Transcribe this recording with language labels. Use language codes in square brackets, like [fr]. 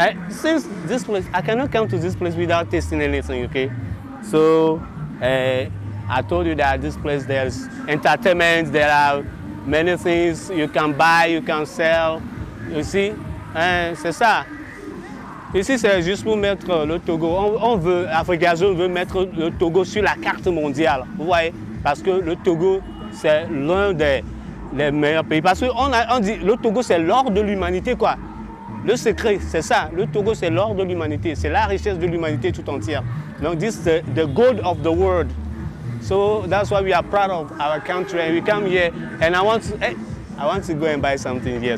[en] Since this place, I cannot come to this place without tasting anything, okay? So I told you that this place there's entertainment, there are many things you can buy, you can sell, you see, [fr] c'est ça. Ici c'est juste pour mettre le Togo, Afrigazone veut mettre le Togo sur la carte mondiale, vous voyez, parce que le Togo c'est l'un des meilleurs pays, parce qu'on dit le Togo c'est l'or de l'humanité quoi. Le secret c'est ça, le Togo c'est l'or de l'humanité, c'est la richesse de l'humanité tout entière. [en] Donc this is the gold of the world. So that's why we are proud of our country and we come here and I want to go and buy something here.